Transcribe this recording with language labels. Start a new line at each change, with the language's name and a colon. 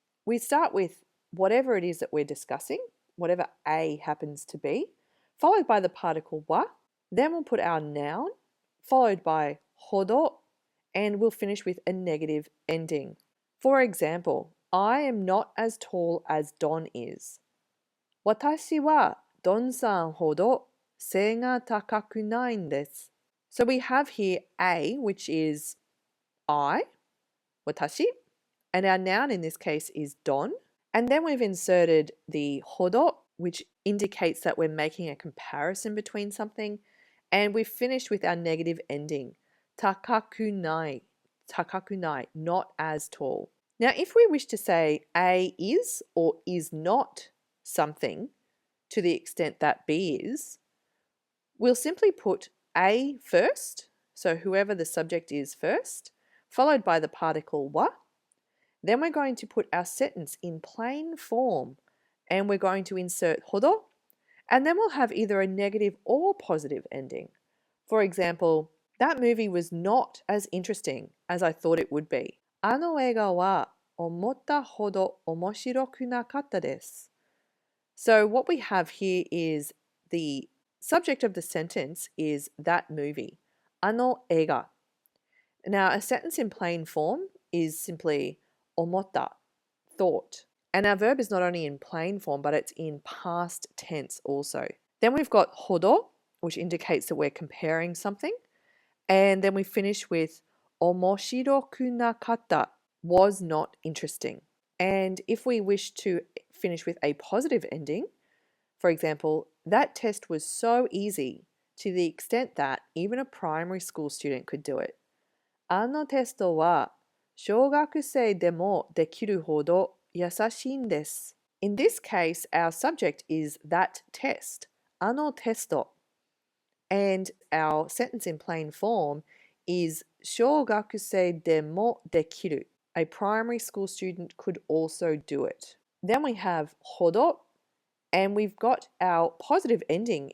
English: We start with whatever it is that we're discussing, whatever A happens to be, followed by the particle wa. Then we'll put our noun, followed by hodo, and we'll finish with a negative ending. For example, I am not as tall as Don is.
Japanese: 私はドンさんほど背が高くないんです。
English: So we have here A, which is I, 私, and our noun in this case is don. And then we've inserted the hodo, which indicates that we're making a comparison between something. And we've finished with our negative ending, takakunai, takakunai, not as tall. Now, if we wish to say A is or is not something to the extent that B is, we'll simply put A first, so whoever the subject is first, followed by the particle wa. Then we're going to put our sentence in plain form and we're going to insert hodo, and then we'll have either a negative or positive ending. For example, that movie was not as interesting as I thought it would be.
Japanese: あの映画は思ったほど面白くなかったです。
English: So what we have here is the subject of the sentence is that movie, あの映画. Now a sentence in plain form is simply 思った, thought. And our verb is not only in plain form, but it's in past tense also. Then we've got hodo, which indicates that we're comparing something. And then we finish with
Japanese: 面白くなかった,
English: was not interesting. And if we wish to finish with a positive ending, for example, that test was so easy to the extent that even a primary school student could do it.
Japanese: あのテストは小学生でもできるほど優しいんです。
English: In this case, our subject is that test, あのテスト. And our sentence in plain form is
Japanese: 小学生でもできる.
English: A primary school student could also do it. Then we have hodo, and we've got our positive ending.